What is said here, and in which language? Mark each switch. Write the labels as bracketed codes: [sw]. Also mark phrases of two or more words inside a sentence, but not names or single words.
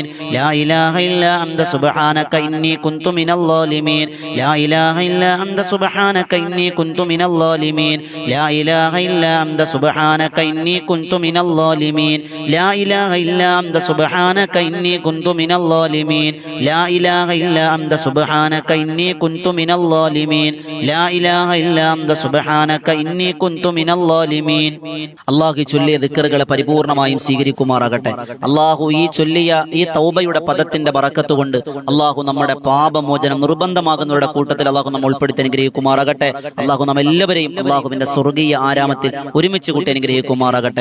[ar] لا إله إلا أنت سبحانك إني كنت من الظالمين لا إله إلا أنت سبحانك إني كنت من الظالمين لا إله إلا أنت سبحانك إني كنت من الظالمين لا إله إلا أنت سبحانك إني كنت من الظالمين لا إله إلا أنت سبحانك إني كنت من الظالمين لا إله إلا أنت سبحانك إني كنت من الظالمين [ml] അല്ലാഹു ചൊല്ലിയ ദിക്റുകളെ പരിപൂർണമായും സ്വീകരിക്കുമാറാകട്ടെ. അല്ലാഹു ഈ ചൊല്ലിയ ഈ തൗബയുടെ പദത്തിന്റെ ബറക്കത്ത് കൊണ്ട് അല്ലാഹു നമ്മുടെ പാപമോചനം നിർബന്ധമാകുന്നവരുടെ കൂട്ടത്തിൽ അല്ലാഹു നമ്മൾ ഉൾപ്പെടുത്തി അനുഗ്രഹിക്കുമാറാകട്ടെ. അല്ലാഹു നാം എല്ലാവരെയും അല്ലാഹുവിന്റെ സ്വർഗീയ ആരാമത്തിൽ ഒരുമിച്ച് കൂട്ടി അനുഗ്രഹിക്കുമാറാകട്ടെ.